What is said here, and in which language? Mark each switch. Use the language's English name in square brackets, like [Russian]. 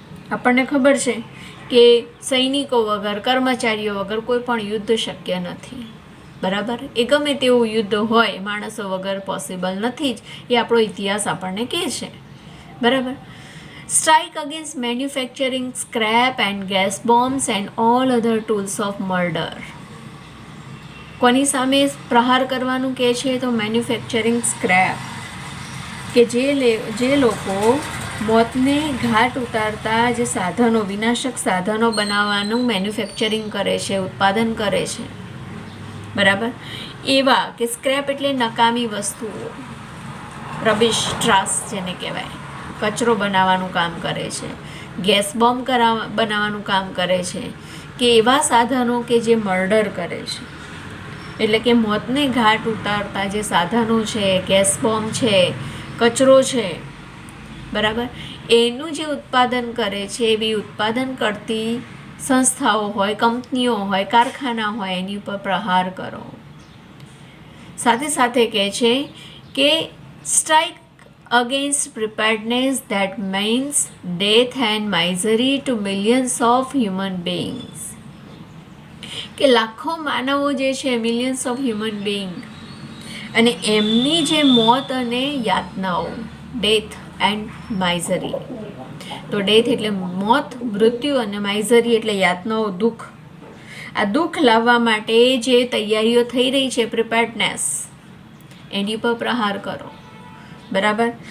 [Gujarati] આપણને ખબર છે કે સૈનિકો વગર, કર્મચારીઓ વગર કોઈ પણ યુદ્ધ શક્ય નથી. બરાબર. એ ગમે તેવું યુદ્ધ હોય, માણસો વગર પોસિબલ નથી જ, એ આપણો ઇતિહાસ આપણને કહે છે. બરાબર. [English] Strike against manufacturing scrap and gas bombs and all other tools of murder. [Gujarati] કોની સામે પ્રહાર કરવાનું કહે છે? તો મેન્યુફેક્ચરિંગ સ્ક્રેપ, કે જે લોકો મોતને ઘાટ ઉતારતા જે સાધનો, વિનાશક સાધનો બનાવવાનું મેન્યુફેક્ચરિંગ કરે છે, ઉત્પાદન કરે છે. બરાબર. એવા કે સ્ક્રેપ એટલે નકામી વસ્તુઓ, રબિશ, ટ્રાસ જેને કહેવાય, કચરો બનાવવાનું કામ કરે છે, ગેસ બોમ્બ બનાવવાનું કામ કરે છે, કે એવા સાધનો કે જે મર્ડર કરે છે. એટલે કે મોતને ઘાટ ઉતારતા જે સાધનો છે, ગેસ બોમ્બ છે, કચરો છે, બરાબર, એનું જે ઉત્પાદન કરે છે, એવી ઉત્પાદન કરતી સંસ્થાઓ હોય, કંપનીઓ હોય, કારખાના હોય, એની ઉપર પ્રહાર કરો. સાથે સાથે કહે છે કે [English] Strike against preparedness that means death and misery to millions of human beings. [Gujarati] કે લાખો માનવો જે છે, [English] millions of human being, [Gujarati] અને એમની જે મોત અને યાતનાઓ, [English] Death and misery. [Gujarati] તો ડેથ એટલે મોત, મૃત્યુ, અને માઇઝરી એટલે યાતનાઓ, દુઃખ. આ દુઃખ લાવવા માટે જે તૈયારીઓ થઈ રહી છે, પ્રિપેર્ડનેસ, એની પર પ્રહાર કરો. બરાબર.